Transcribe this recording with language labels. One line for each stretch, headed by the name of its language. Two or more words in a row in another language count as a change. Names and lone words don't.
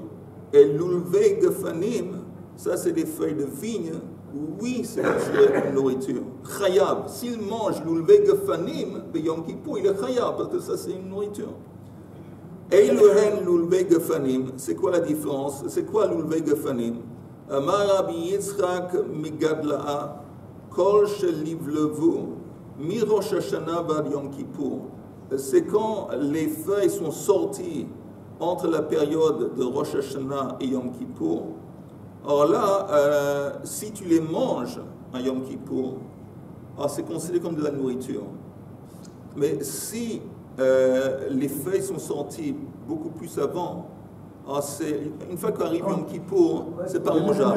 French: Et
Hebrew: לולבי גפנים,
French: ça, c'est des feuilles de vigne. Oui, c'est une nourriture. Chayav. S'il mange
Hebrew: לולבי גפנים,
French: Yom Kippour, il est chayav, parce que ça, c'est une nourriture.
Hebrew: אלו הן לולבי גפנים,
French: c'est quoi la différence? C'est quoi
Hebrew: לולבי גפנים? אמר רבי יצחק מגדלאה כל שלבלבו מראש השנה ועד יום כיפור.
French: C'est quand les feuilles sont sorties entre la période de Rosh Hashanah et Yom Kippour. Alors là, si tu les manges à Yom Kippour, c'est considéré comme de la nourriture. Mais si les feuilles sont sorties beaucoup plus avant, une fois qu'arrive Yom Kippour, c'est pas mangeable.